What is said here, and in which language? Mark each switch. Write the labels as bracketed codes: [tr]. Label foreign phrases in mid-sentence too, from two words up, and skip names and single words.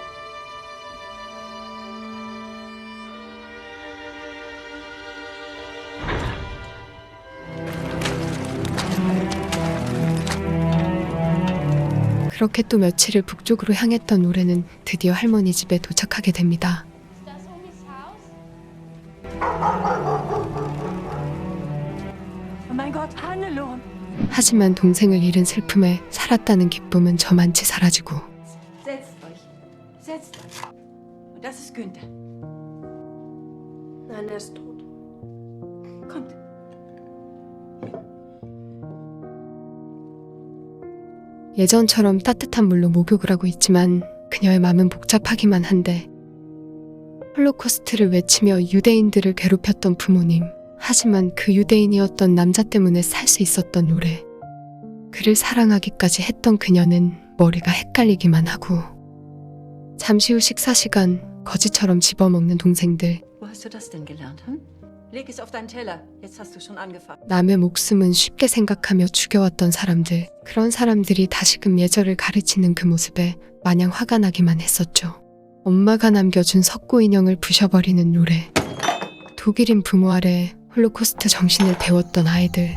[ko] 그렇게 또 며칠을 북쪽으로 향했던 노래는 드디어 할머니 집에 도착하게 됩니다. [de] Oh mein Gott, Hannelore! [ko] 하지만 동생을 잃은 슬픔에 살았다는 기쁨은 저만치 사라지고 [de] Setzt euch. Setzt euch. Und das ist Günther. Nein, er ist tot. Kommt. [ko] 예전처럼 따뜻한 물로 목욕을 하고 있지만 그녀의 마음은 복잡하기만 한데 홀로코스트를 외치며 유대인들을 괴롭혔던 부모님. 하지만 그 유대인이었던 남자 때문에 살 수 있었던 노래. 그를 사랑하기까지 했던 그녀는 머리가 헷갈리기만 하고 잠시 후 식사 시간. 거지처럼 집어먹는 동생들. [de] Wo hast du das denn gelernt, hm? Leg es auf deinen Teller. Jetzt hast du schon angefangen. [ko] 남의 목숨은 쉽게 생각하며 죽여왔던 사람들. 그런 사람들이 다시금 예절을 가르치는 그 모습에 마냥 화가 나기만 했었죠. 엄마가 남겨준 석고 인형을 부셔버리는 노래. 독일인 부모 아래 홀로코스트 정신을 배웠던 아이들.